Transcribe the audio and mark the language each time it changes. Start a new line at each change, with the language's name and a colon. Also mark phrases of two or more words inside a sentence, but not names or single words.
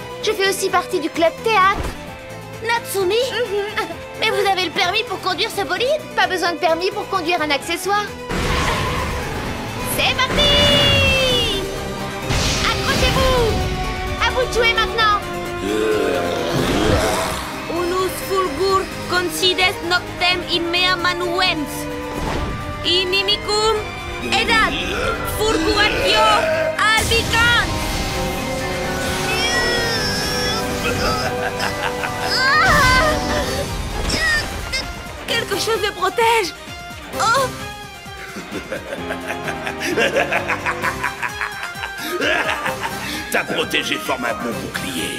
French: Je fais aussi partie du club théâtre. Natsumi? Mais vous avez le permis pour conduire ce bolide? Pas besoin de permis pour conduire un accessoire. C'est parti! Accrochez-vous. À vous de jouer maintenant.
Latin: Unus fulgur consides noctem in mea manuens. Inimicum edat fulguratio albicans.
French: Quelque chose me protège. Oh! Ta protégée forme un bon bouclier.